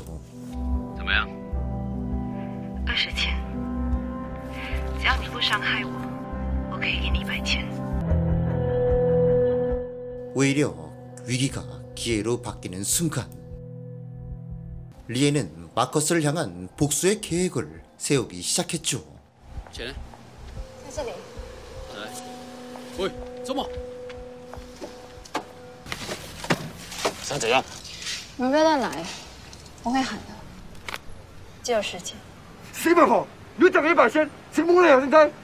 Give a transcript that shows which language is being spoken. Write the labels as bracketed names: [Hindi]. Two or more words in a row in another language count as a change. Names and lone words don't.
[Chinese] 怎么样 20千，只要你不伤害我，我可以给你100千。 [Korean] 오히려 위기가 기회로 바뀌는 순간, 리에는 마커스를 향한 복수의 계획을 세우기 시작했죠. [Chinese] 钱在这里。来，喂，周末，想怎样？你们不要乱来，我会喊的。只有10千。死八婆，你挣100千，成功了现在。